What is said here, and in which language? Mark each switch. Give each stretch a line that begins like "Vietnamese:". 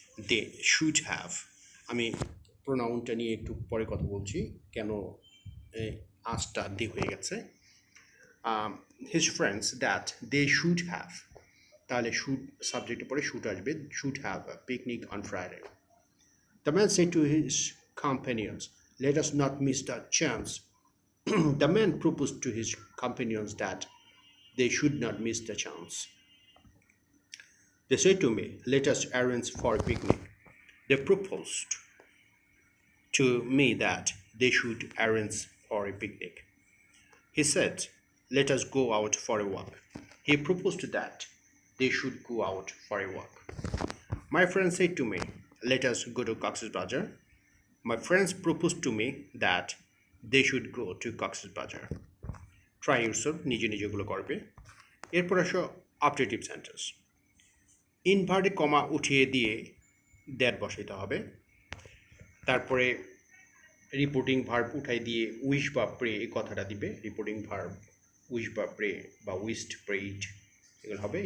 English: they should have,
Bangla: আমি প্রোনাউনটা নিয়ে একটু পরে কথা বলছি কেন আসটা দে হয়ে গেছে।
English: his friends that they should have,
Bangla: তাহলে শুড সাবজেক্টের পরে শুড আসবে,
English: Should have a picnic on Friday. The man said to his companions. Let us not miss the chance. The man proposed to his companions that they should not miss the chance. They said to me, let us arrange for a picnic. They proposed to me that they should arrange for a picnic. He said, let us go out for a walk. He proposed that they should go out for a walk. My friend said to me, let us go to Cox's Bazar. My friends proposed to me that they should go to Cox's Bazar. Try yourself,
Bangla: নিজে নিজেগুলো করবে। এরপর আসো objective sentence. Inverted comma উঠিয়ে দিয়ে that বসাইতে হবে। তারপরে reporting verb উঠাই দিয়ে উইশ বা প্রে এই কথাটা দিবে। রিপোর্টিং ভার্ব উইশ বা প্রে বা উইস্ট প্রেইড এগুলো হবে।